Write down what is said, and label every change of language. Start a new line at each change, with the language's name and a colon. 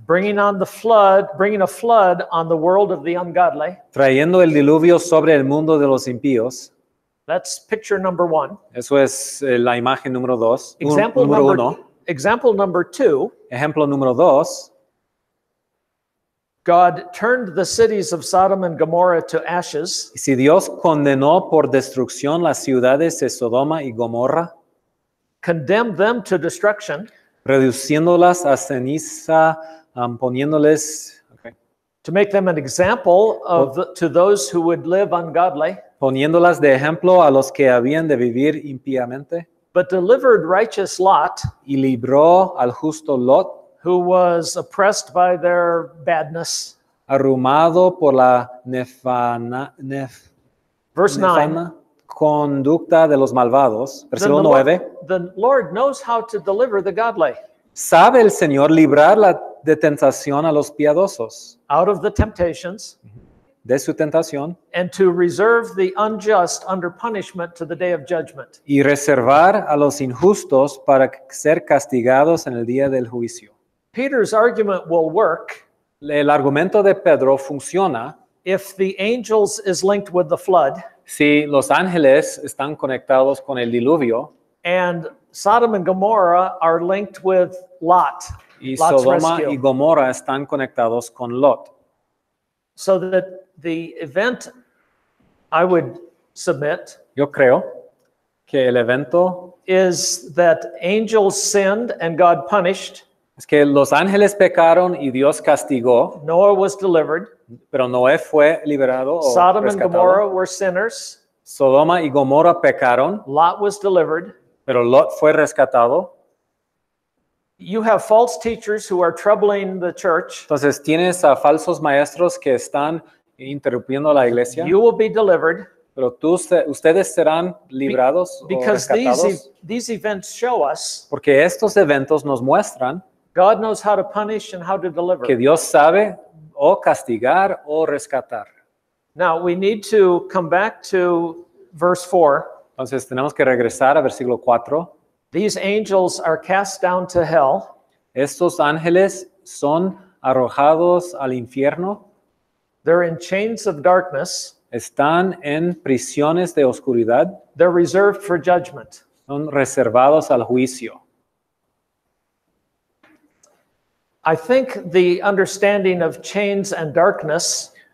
English: bringing a flood on the world of the ungodly.
Spanish: trayendo el diluvio sobre el mundo de los impíos.
English: That's picture number 1.
Spanish: Eso es la imagen número 2.
English: Example
Spanish: Número
English: number 1. Example number 2.
Spanish: Ejemplo número 2.
English: God turned the cities of Sodom and Gomorrah to ashes.
Spanish: Si Dios condenó por destrucción las ciudades de Sodoma y Gomorra,
English: Condemned them to destruction,
Spanish: reduciéndolas a ceniza, poniéndoles,
English: to make them an example to those who would live ungodly,
Spanish: poniéndolas de ejemplo a los que habían de vivir impíamente,
English: but delivered righteous Lot,
Spanish: y libró al justo Lot,
English: who was oppressed by their badness.
Spanish: arrumado por la
English: Verse 9.
Spanish: nefana conducta de los malvados. Versículo 9.
English: The Lord knows how to deliver the godly
Spanish: Sabe el Señor librar de tentación a los piadosos,
English: out of the temptations,
Spanish: de su tentación,
English: and to reserve the unjust under punishment to the day of judgment.
Spanish: y reservar a los injustos para ser castigados en el día del juicio.
English: Peter's argument will work
Spanish: El argumento de Pedro funciona
English: if the angels is linked with the flood
Spanish: si los ángeles están conectados con el diluvio
English: and Sodom and Gomorrah are linked with Lot.
Spanish: y
English: Lot's
Spanish: Sodoma
English: rescue.
Spanish: y Gomorra están conectados con Lot.
English: So that the event I would submit
Spanish: Yo creo que el evento
English: is that angels sinned and God punished.
Spanish: es que los ángeles pecaron y Dios castigó,
English: Noah was delivered.
Spanish: pero Noé fue liberado o
English: Sodom and
Spanish: rescatado.
English: Gomorrah were sinners.
Spanish: Sodoma y Gomorra pecaron,
English: Lot was delivered.
Spanish: pero Lot fue rescatado.
English: You have false teachers who are troubling the church.
Spanish: Entonces tienes a falsos maestros que están interrumpiendo la iglesia,
English: You will be delivered
Spanish: pero ustedes serán librados o
English: because
Spanish: rescatados,
English: these events show us
Spanish: porque estos eventos nos muestran
English: God knows how to punish and how to deliver.
Spanish: que Dios sabe o castigar o rescatar.
English: Now we need to come back to verse 4.
Spanish: Entonces tenemos que regresar a versículo 4.
English: These angels are cast down to hell.
Spanish: Estos ángeles son arrojados al infierno,
English: They're in chains of darkness.
Spanish: están en prisiones de oscuridad,
English: They're reserved for judgment.
Spanish: son reservados al juicio.
English: I think the understanding of chains and darkness